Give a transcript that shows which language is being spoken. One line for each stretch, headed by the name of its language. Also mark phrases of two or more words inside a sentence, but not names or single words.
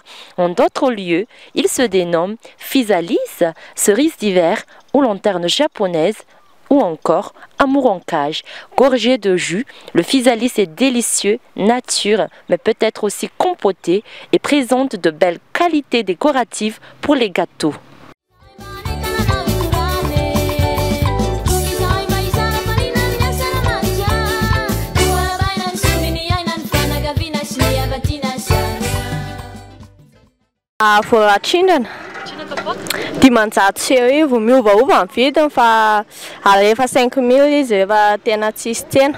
French: En d'autres lieux, il se dénomme physalis, cerise d'hiver ou lanterne japonaise ou encore amour en cage. Gorgé de jus, le physalis est délicieux, nature, mais peut être aussi compoté et présente de belles qualités décoratives pour les gâteaux.
Malagasy: Voatrindana dimanjato sy eo miovaova ny vidiny fa rehefa 5000 izy rehefa tena tsisy tsena.